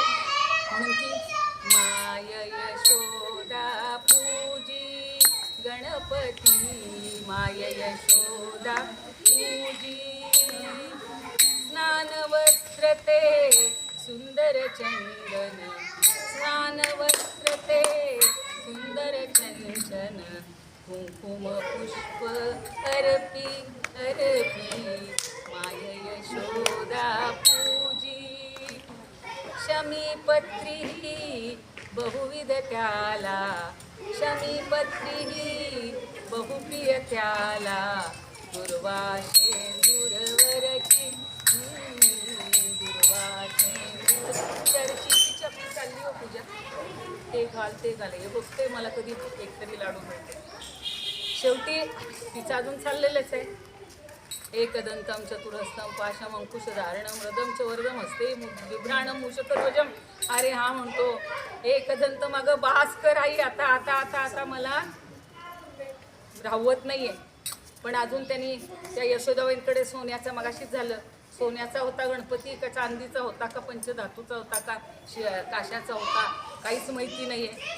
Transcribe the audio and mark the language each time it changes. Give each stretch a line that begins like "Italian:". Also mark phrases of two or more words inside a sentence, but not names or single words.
Marathi: म्हणून की माय यशोदा पूजी गणपती, माय यशोदा पूजी. स्नान वस्त्र ते सुंदर चंदन, स्नान वस्त्र ते सुंदर चंचन, कुंकुम पुष्प अर्पी अर्पी, माय यशोदा पूजी. शमीपत्री बहुविध त्याला, शमीपत्री बहुप्रिय त्याला, दुर्वाशे दूरवरची दुर्वाशे चर्चीची चपली चालली हो पूजा. ते घाल ते घाल हे बघते मला कधी एकतरी लाडू मिळते. शेवटी तिचं अजून चाललेलंच आहे.
Sanskrit: एकदंतं चतुरस्थं पाशम अंकुशधारणं मृदं च वर्गम हस्ते बिभ्राणं मूषकध्वजं.
Marathi: अरे हा म्हणतो एकदंत मागं बास कर आई, आता आता आता आता मला राहवत नाहीये. पण अजून त्यांनी त्या यशोदाबाईंकडे सोन्याचा मगाशीच झालं, सोन्याचा होता गणपती का चांदीचा होता का पंचधातूचा होता का काशाचा होता काहीच माहिती नाहीये.